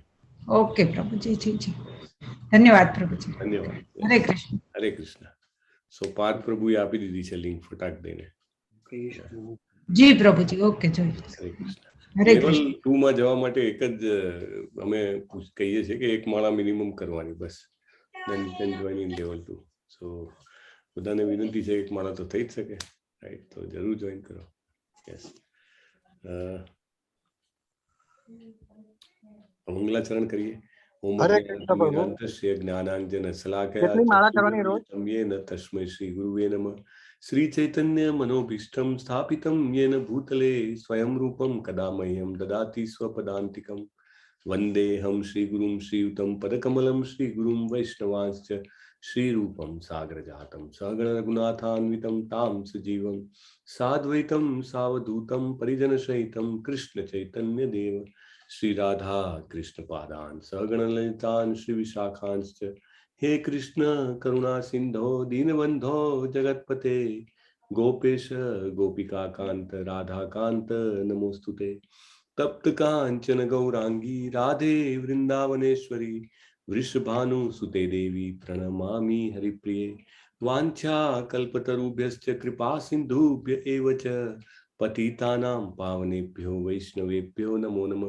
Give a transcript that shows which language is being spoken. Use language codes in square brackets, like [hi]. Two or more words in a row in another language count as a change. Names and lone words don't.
[gu] ઓકે પ્રભુજી, ઠીક છે. ધન્યવાદ પ્રભુજી. ધન્યવાદ. હરે કૃષ્ણ. હરે કૃષ્ણ. સો પાર્થ પ્રભુએ આપી દીધી છે લિંક ફટાક દઈને. જી પ્રભુજી, ઓકે, જોઈ. હરે કૃષ્ણ. હરે લેવલ કૃષ્ણ. 2 માં જવા માટે એક જ અમે કહીએ છીએ કે 1 માળા મિનિમમ કરવાની, બસ. [en] then you can join in level 2. [gu] સો બધાને વિનંતી છે 1 માળા તો થઈ જ શકે, રાઈટ? તો જરૂર જોઈન કરો. યસ. મંગલાચરણ કરીએ. [sa] ઓમ જ્ઞાનાંજન શલાકયા તસ્મૈ શ્રી ગુરુવે નમઃ. શ્રી ચૈતન્ય મનોભીષ્ટમ સ્થાપિતમ યેન ભૂતલે સ્વયં રૂપમ કદા મહ્યમ દદાતિ સ્વપદાંતિકમ. વંદેહમ શ્રી ગુરુમ શ્રીયુતમ પદકમલમ શ્રી ગુરુમ વૈષ્ણવાંશ્ચ श्रीरूपं सागरजातं सहगण रघुनाथान्वितं तां सजीवं साद्वैतं सावधूतं परिजनसहितं कृष्ण चैतन्य देव श्री राधा कृष्ण पादान् सहगण ललितान् श्री विशाखांश्च हे कृष्ण करुणा सिंधो दीनबंधो जगतपते गोपेश गोपिका कांत राधा कांत नमोस्तुते तप्त कांचन गौरांगी राधे वृंदावनेश्वरी वृषभानुसुते देवी प्रणमामि हरिप्रिये वाञ्छा कल्पतरुभ्यश्च कृपा सिन्धुभ्य एव च पतितानां पावनेभ्यो वैष्णवेभ्यो नमो नमः।